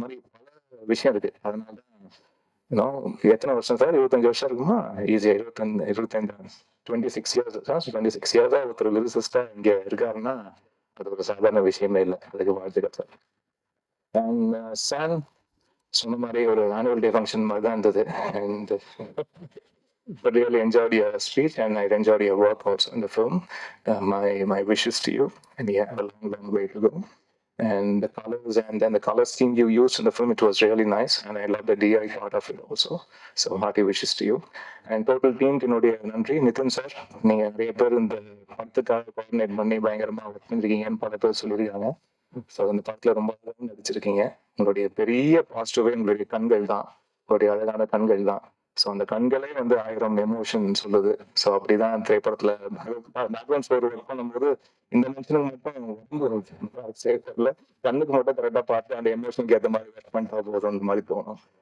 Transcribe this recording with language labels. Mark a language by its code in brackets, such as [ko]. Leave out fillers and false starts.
[ta] இந்த மாதிரி பல விஷயம் இருக்கு. அதனால இன்னும் எத்தனை வருஷம் சார்? 25 வருஷம் இருக்குமா? ஈஸியா 25 26 இயர்ஸ் 26 இயர்ஸா ஒருத்தர் லிரிசிஸ்டா இங்க இருக்காருன்னா அது ஒரு சாதாரண விஷயமே இல்லை. அதுக்கு வாழ்த்துக்கள் சார். அண்ட் சான் சொன்ன மாதிரி ஒரு ஆனுவல் டே ஃபங்க்ஷன் மாதிரி தான் இருந்தது. [en] And but really enjoyed your speech and I enjoyed your work also in the film. My wishes to you, and you have a long way to go. And the colors and then the color scheme you used in the film, it was really nice, and I love the DI part of it also. So hearty wishes to you. And total team [ta] என்னுடைய நன்றி. Nitin sir, நீங்க நிறைய பேர் இந்த படத்துக்காக coordinate பண்ணி பயங்கரமா work பண்ணிருக்கீங்கன்னு பல பேர் சொல்லியிருக்காங்க. ஸோ இந்த படத்துல ரொம்ப அழகாக நடிச்சிருக்கீங்க. உங்களுடைய பெரிய பாசிட்டிவே உங்களுடைய கண்கள் தான், உங்களுடைய அழகான கண்கள் தான். ஸோ அந்த கண்களே வந்து 1000 எமோஷன் சொல்லுது. ஸோ அப்படிதான் திரைப்படத்துல பேக்ரவுண்ட் ஸ்கோர் ஒர்க் பண்ணும்போது இந்த மனுஷனுக்கு மட்டும் உடம்பு சேர்க்கல, கண்ணுக்கு மட்டும் கரெக்டா பார்த்து அந்த எமோஷனுக்கு ஏற்ற மாதிரி ஒர்க் பண்ணிட்டா போதும் அந்த மாதிரி தோணும்.